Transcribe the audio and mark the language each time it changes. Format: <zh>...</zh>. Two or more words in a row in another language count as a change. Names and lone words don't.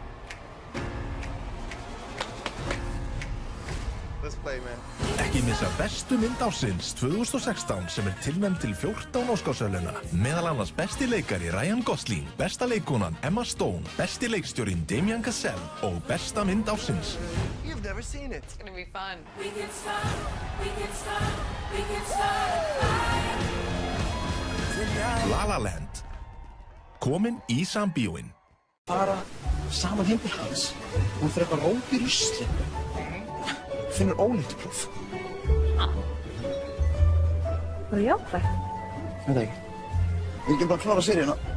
<is>Ekki missa bestu mynd ársins 2016 sem tilnefnd til 14 Óskarsverðlauna. Meðal annars besti leikari Ryan Gosling, besta leikkonan Emma Stone, besti leikstjórinn Damien Chazelle og besta mynd ársins.</is> <en>You've never seen it. It's gonna be fun. We can start a fire. La La Land.</en> <is>Komin í sambíóin. Fara saman heim til hans. Hún fyrir eitthvað róp í rusli. Finnur óléttupróf. Var það jákvætt? Veit ekki. Við ekki bara að klára seríuna.</is>